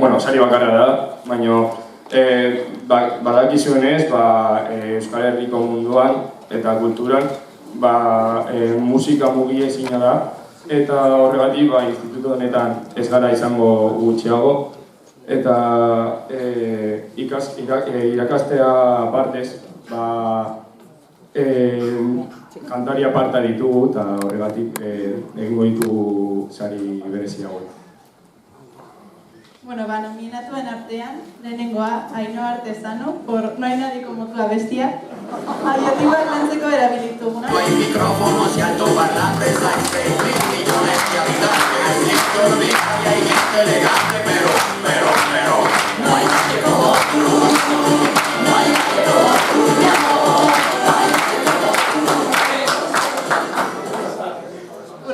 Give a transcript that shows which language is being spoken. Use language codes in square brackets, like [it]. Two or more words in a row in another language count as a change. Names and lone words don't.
[eu] sari bakarra da, baina badakizuenez Euskal Herriko munduan eta kulturan musika mugiezina da eta horregatik instituto honetan ez gara izango gutxiago eta irakastea partez kantari aparta ditugu eta horregatik egingo ditugu sari bereziago. Nominatuen artean, lehenengoa, Ainhoa Artesano, por No hay nadie como tú abestia, adjetiboak lantzeko erabilituguna. [es] No hay micrófonos y altoparlantes, hay 6.000 millones de habitantes, hay gente ordinaria y gente elegante, pero, no hay nadie como tú, no hay nadie como tú, mi amor, no hay nadie como tú.